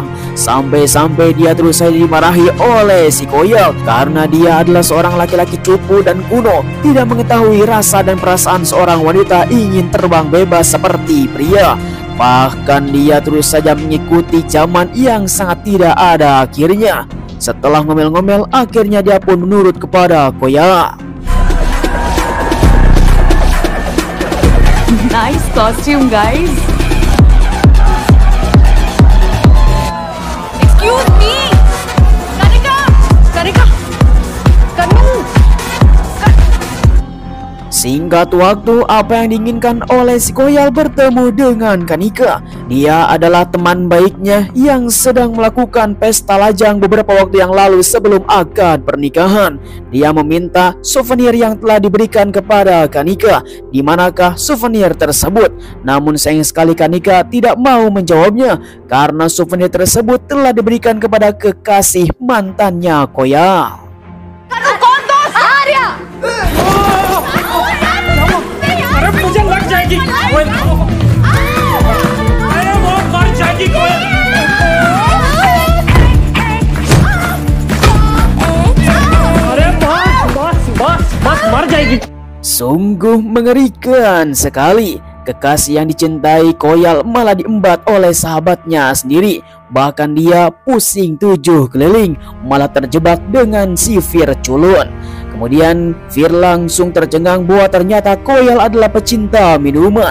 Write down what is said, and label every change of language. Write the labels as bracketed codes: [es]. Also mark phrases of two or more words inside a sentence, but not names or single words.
[id] Sampai-sampai dia terus saja dimarahi oleh si Koyal karena dia adalah seorang laki-laki cupu dan kuno, tidak mengetahui rasa dan perasaan seorang wanita ingin terbang bebas seperti pria. Bahkan dia terus saja mengikuti zaman yang sangat tidak ada akhirnya. Setelah ngomel-ngomel, akhirnya dia pun menurut kepada Koyal. [en] Nice costume, guys. Excuse me, Kanika, Kanu. [id] Singkat waktu, apa yang diinginkan oleh si Koyal bertemu dengan Kanika. Dia adalah teman baiknya yang sedang melakukan pesta lajang beberapa waktu yang lalu sebelum akad pernikahan. Dia meminta souvenir yang telah diberikan kepada Kanika. Di manakah souvenir tersebut? Namun sayang sekali Kanika tidak mau menjawabnya karena souvenir tersebut telah diberikan kepada kekasih mantannya Koyal. [hi] अरे मुझे लग जाएगी कोयल। अरे वो मर जाएगी कोयल। अरे बस मर जाएगी। [id] Sungguh mengerikan sekali. Kekasih yang dicintai Koyal malah diembat oleh sahabatnya sendiri. Bahkan dia pusing 7 keliling, malah terjebak dengan si Fir culun. Kemudian Fir langsung tercengang bahwa ternyata Koyal adalah pecinta minuman.